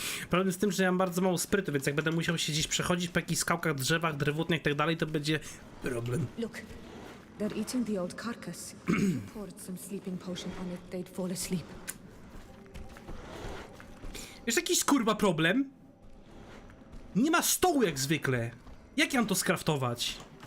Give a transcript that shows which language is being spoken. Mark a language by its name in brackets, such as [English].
[Polish] Problem z tym, że ja mam bardzo mało sprytu, więc jak będę musiał się gdzieś przechodzić po jakichś skałkach, drzewach, drewutnych i tak dalej, to będzie problem. [English] Look, they're eating the old carcass. If you poured some sleeping potion on it, they'd fall asleep. [Polish] Jest jakiś kurwa problem? Nie ma stołu jak zwykle. Jak ja mam to skraftować?